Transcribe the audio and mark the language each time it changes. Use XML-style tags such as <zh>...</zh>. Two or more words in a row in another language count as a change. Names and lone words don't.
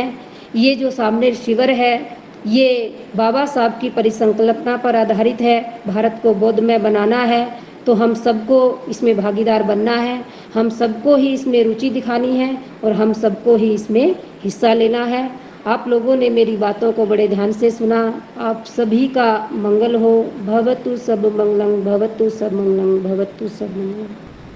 <hi>ये जो सामने शिविर है, ये बाबा साहब की परिसंकल्पना पर आधारित है। भारत को बौद्धमय बनाना है, तो हम सबको इसमें भागीदार बनना है, हम सबको ही इसमें रुचि दिखानी है और हम सबको ही इसमें हिस्सा लेना है। आप लोगों ने मेरी बातों को बड़े ध्यान से सुना। आप सभी का मंगल हो।</hi> <pi>भवतु सब मंगलम, भवतु सब मंगलम, भवतु सब मंगलम।</pi>